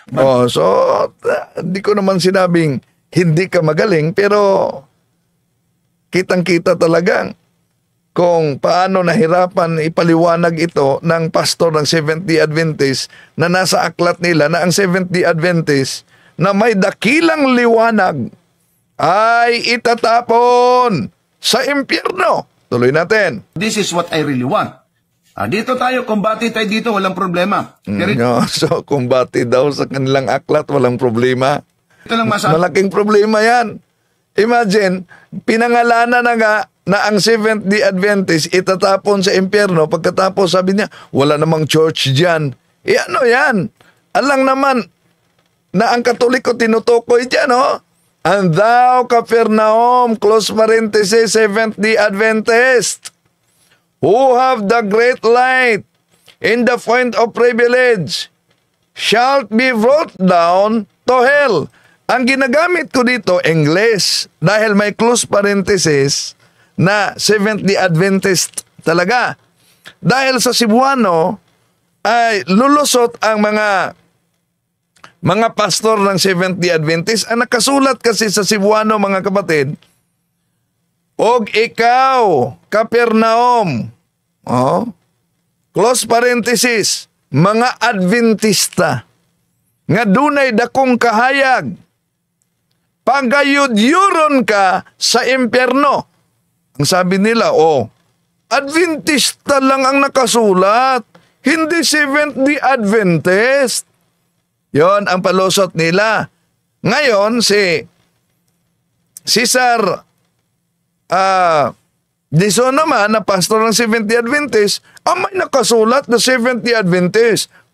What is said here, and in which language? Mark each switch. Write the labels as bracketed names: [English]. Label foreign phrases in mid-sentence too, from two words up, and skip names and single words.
[Filipino] Hindi ko naman sinabing hindi ka magaling, pero kitang-kita talagang kung paano nahirapan ipaliwanag ito ng pastor ng Seventh-day Adventist na nasa aklat nila na ang Seventh-day Adventist na may dakilang liwanag ay itatapon sa impyerno. Tuloy natin. [English] This is what I really want. [Filipino] Dito tayo, kumbati tayo dito, walang problema. So, kumbati daw sa kanilang aklat, walang problema. Ito lang masabi. Malaking problema yan. Imagine, pinangalanan na nga na ang Seventh-day Adventist itatapon sa impyerno. Pagkatapos sabi niya, wala namang church dyan. Ano yan? Alang naman na ang Katoliko tinutukoy dyan, [English] And thou, Capernaum, close parenthesis, Seventh-day Adventist, who have the great light in the point of privilege, shalt be brought down to hell. [Filipino] Ang ginagamit ko dito, English, dahil may close parenthesis na Seventh-day Adventist talaga. Dahil sa Cebuano, ay lulusot ang mga pastor ng Seventh-day Adventist. Ang nakasulat kasi sa Cebuano, mga kapatid, [Cebuano] og ikaw, [Filipino] Capernaum, [English] close parenthesis, [Cebuano] mga Adventista, nga dunay dakong kahayag, pagayud-yuron ka sa impyerno. [Filipino] Ang sabi nila, Adventista lang ang nakasulat, hindi Seventh-day Adventist. Yon ang palusot nila. Ngayon, si Cesar Dison naman, na pastor ng Seventh-day Adventist, may nakasulat na Seventh-day Adventist.